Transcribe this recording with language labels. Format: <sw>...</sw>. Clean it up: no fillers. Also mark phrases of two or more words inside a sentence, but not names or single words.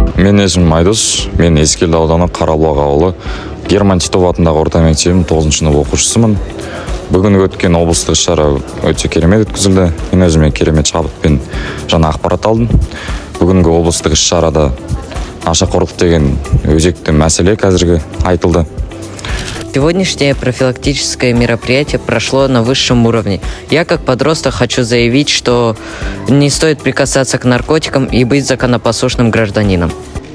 <kk>Менің есімім Айдос, мен Ескелді ауданы Қарабұлақ ауылы Герман Титов атындағы орта мектебінің 9-шы сынып оқушысымын. Бүгін өткен облыстық шара өте керемет өткізілді. Мен өзіме керемет шабытпен жаңа ақпарат алдым. Бүгінгі облыстық шарада нашақорлық деген өзекті мәселе қазіргі айтылды.</kk> <ru>Сегодняшнее профилактическое мероприятие прошло на высшем уровне. Я как подросток хочу заявить, что не стоит прикасаться к наркотикам и быть законопослушным гражданином.</ru>